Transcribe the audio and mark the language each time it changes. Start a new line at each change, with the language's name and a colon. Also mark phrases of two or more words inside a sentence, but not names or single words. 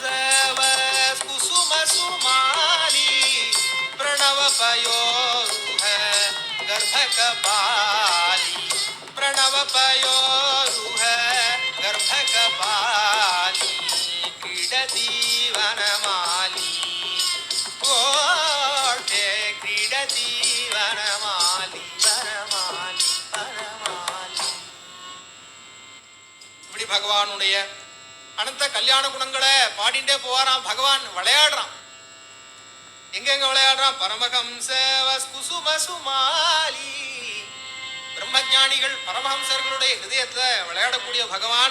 Sanskrit: कुसुम सुमाली प्रणव पयोरुह गर्भ कपाली प्रणव पयोरुह गर्भ कपाली क्रीडति वनमाली गोष्ठे क्रीडति वनमाली वनमाली वनमाली.
Tamil: இப்படி பகவானுடைய அனந்த கல்யாண குணங்களை பாடிண்டே போவாராம். பகவான் விளையாடுறான். எங்க விளையாடுறான்?
Sanskrit: परमहंस कुसुम सुमाली.
Tamil: பிரம்மஞானிகள் பரமஹம்சர்களுடைய ஹிருதயத்துல விளையாடக்கூடிய பகவான்.